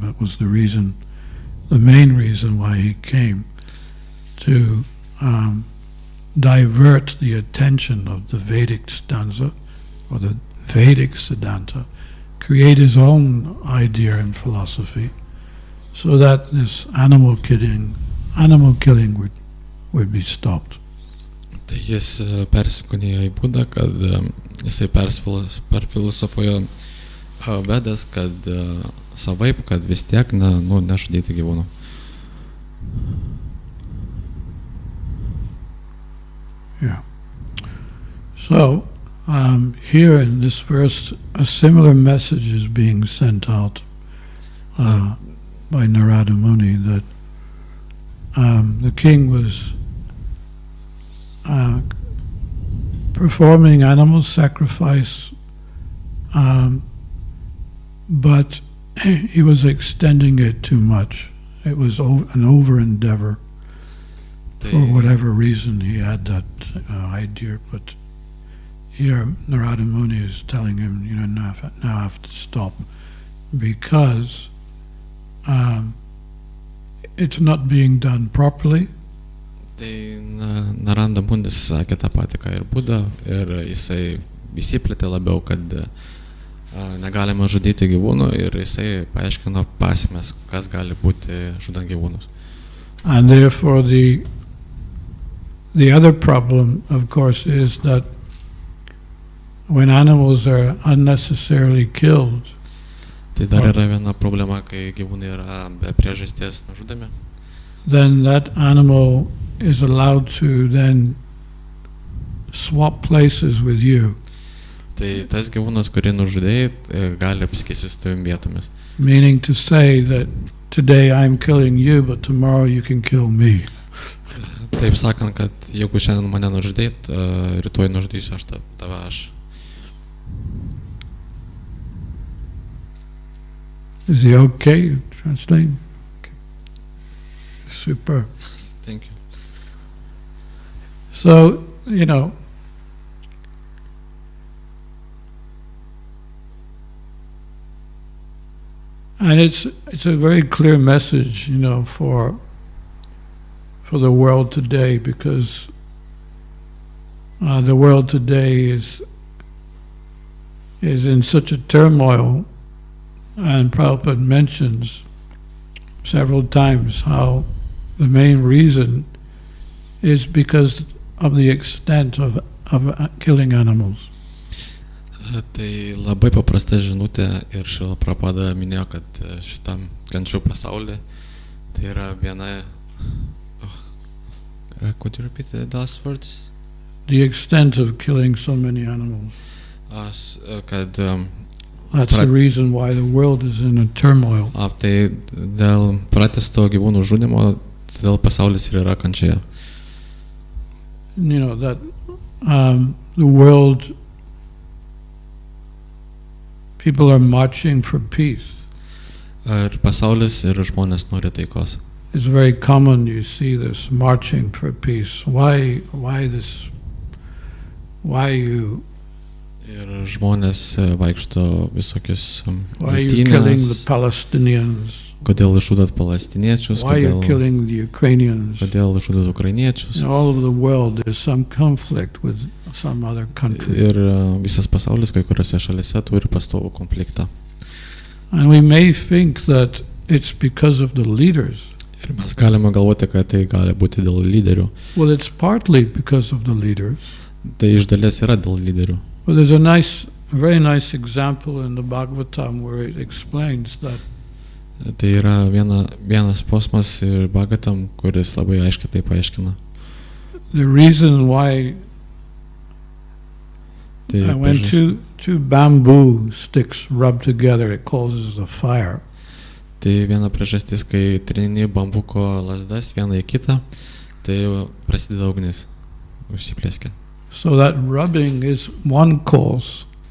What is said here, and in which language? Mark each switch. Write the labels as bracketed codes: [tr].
[en] That was the main reason why he came, to divert the attention of the Vedic stanza or the Vedic Siddhanta, create his own idea and philosophy, so that this animal killing would be stopped. [lt] Tai jis persikūnėjo į Budą, kad jisai perfilosofuoja Vedas, kad savaip, kad vis tiek nešudyti gyvūnų. [en] Yeah. So, here in this verse, a similar message is being sent out by Narada Muni, that the king was performing animal sacrifice, but he was extending it too much. It was an over-endeavor. For whatever reason he had that idea, but here Narada Muni is telling him, now have to stop, because it's not being done properly. [lt] Tai Narada Munis sakė tą patį, ką ir Buda, ir jisai įsiplėtė labiau, kad negalima žudyti gyvūnų, ir jisai paaiškino pasekmes, kas gali būti žudant gyvūnus. [en] And therefore the other problem, of course, is that when animals are unnecessarily killed, [lt] tai dar yra viena problema, kai gyvūnai yra be priežasties nužudami. [en] Then that animal is allowed to then swap places with you. [lt] Tai tas gyvūnas, kurį nužudėjai, gali apsikeisti su tavim vietomis. [en] Meaning to say that today I'm killing you, but tomorrow you can kill me. [lt] Taip sakant, kad jeigu šiandien mane nužudėjai, rytoj nužudysiu aš tave aš. [en] Is he okay? Translating? Okay. Super. Thank you. So, and it's a very clear message, for the world today, because the world today is in such a turmoil, and Prabhupada mentions several times how the main reason is because of the extent of killing animals. [lt] Tai labai paprasta žinutė, ir Šrila Prabhupada minėjo, kad šitam kančių pasaulyje tai yra viena. [en] Could you repeat the last words? The extent of killing so many animals. [lt] Kad [en] that's the reason why the world is in a turmoil. [lt] Tai dėl pratesto gyvūnų žudimo, dėl pasaulis ir yra kančioje. [en] That the world, people are marching for peace. [lt] Ir pasaulis ir žmonės nori taikos. [en] It's very common, you see this marching for peace. Why this? Why you? [lt] Ir žmonės vaikšto visokius [en] Why are you killing the Palestinians? [lt] Kodėl žudat palestiniečius? [en] Why are you killing the Ukrainians? [lt] Kodėl žudat ukrainiečius? [en] In all over the world there's some conflict with some other country. [lt] Ir visas pasaulis kai kuriuose šalyse turi pastovų konfliktą. [en] And we may think that it's because of the leaders. [lt] Ir mes galime galvoti, kad tai gali būti dėl lyderių. [en] Well, it's partly because of the leaders. [lt] Tai iš dalies yra dėl lyderių. [en] But there's a very nice example in the Bhagavatam where it explains that. [lt] Tai yra vienas posmas ir Bhagavatam, kuris labai aiškiai tai paaiškina. [en] The reason why when two bamboo sticks rub together, it causes a fire. [lt] Tai viena priežastis, kai trini bambuko lazdas vieną į kitą, tai prasideda ugnis, užsiplėskia. [en] So that rubbing is one cause.